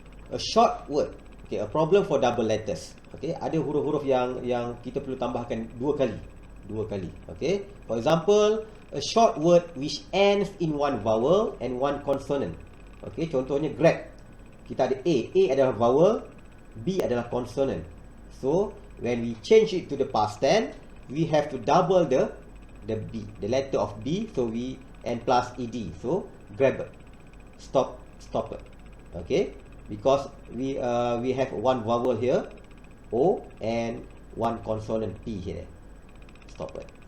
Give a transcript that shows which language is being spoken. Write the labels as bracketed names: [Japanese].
[English] A short word. [Malay] Okay, [English] a problem for double letters. [Malay] Okay, ada huruf-huruf yang kita perlu tambahkan dua kali. Okay, for example, a short word which ends in one vowel and one consonant. Okay, contohnya grab. Kita ada A adalah vowel, B adalah consonant. [English] So when we change it to the past tense, we have to double the B, the letter of B. So we and plus ED. So grabber, stop, stopper. Okay, because we have one vowel here, O, and one consonant P here. Stopper.